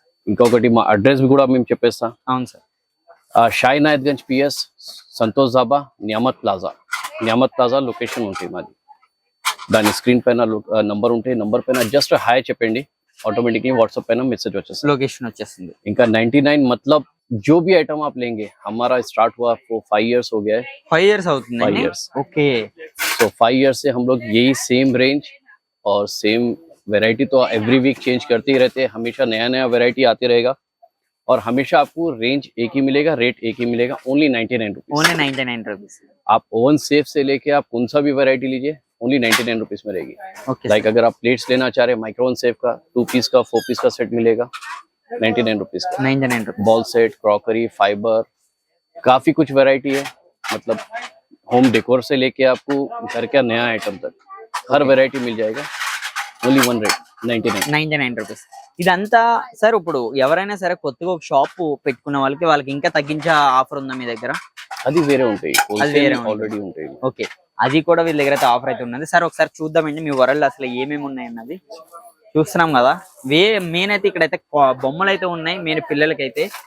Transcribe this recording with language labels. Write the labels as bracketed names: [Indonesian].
[Telugu] ఇంకొకటి మా అడ్రస్ కూడా మేము చెప్పేస్తా. అవును sir. షాయి నాయత్గంజ్ PS, Santosh dhaba, Niamat plaza location ఉంటుంది మాది. దాని స్క్రీన్ పైన నంబర్ ఉంటాయి. నంబర్ పైన జస్ట్ హాయ్ చెప్పండి, [Hindi] ऑटोमेटिकली व्हाट्सएप पे ना मैसेज [Telugu] వచ్చేస్తుంది, लोकेशन వచ్చేస్తుంది. [Hindi] इनका 99 मतलब जो भी आइटम आप लेंगे, हमारा स्टार्ट हुआ वो 5 इयर्स हो गया है. [Telugu] 5 इयर्स అవుతుంది. [English] 5 years. Okay, [Hindi] तो 5 इयर्स से हम लोग यही सेम रेंज और सेम वैरायटी तो एवरी वीक चेंज करते ही रहते हैं. हमेशा नया नया वैरायटी आते रहेगा और हमेशा आपको रेंज एक ही मिलेगा, रेट एक ही मिलेगा. [English] Only 99 rupees. Only 99 rupees. [Hindi] आप ओवन सेफ से लेके आप कौन सा भी वैरायटी लीजिए, ओनली 99 रुपीज में रहेगी. ओके, लाइक अगर आप प्लेट्स लेना चाह रहे हैं, माइक्रोवन सेफ का 2 पीस का 4 पीस का सेट मिलेगा 99 रुपीज का. [English] 99 rupees. [Hindi] Ball set, crockery, fibre, काफी कुछ वैरायटी है. मतलब होम डेकोर से लेके आपको घर का नया आइटम तक हर वैरायटी मिल जाएगा. [English] Only one rate 99 rupees. [Telugu] ఇదంతా సార్ ఇప్పుడు ఎవరైనా సరే కొత్తగా ఒక షాప్ పెట్టుకున్న వాళ్ళకి ఇంకా తగ్గించే ఆఫర్ ఉందా మీ దగ్గర? అది వేరే ఉంటాయి, అది వేరే ఆల్రెడీ ఉంటాయి. ఓకే, అది కూడా వీళ్ళ దగ్గర అయితే ఆఫర్ అయితే ఉన్నది. సార్ ఒకసారి చూద్దామండి మీ వరల్డ్ అసలు ఏమేమి ఉన్నాయి అన్నది. చూస్తున్నాం కదా, మెయిన్ అయితే ఇక్కడైతే బొమ్మలు అయితే ఉన్నాయి మెయిన్ పిల్లలకైతే.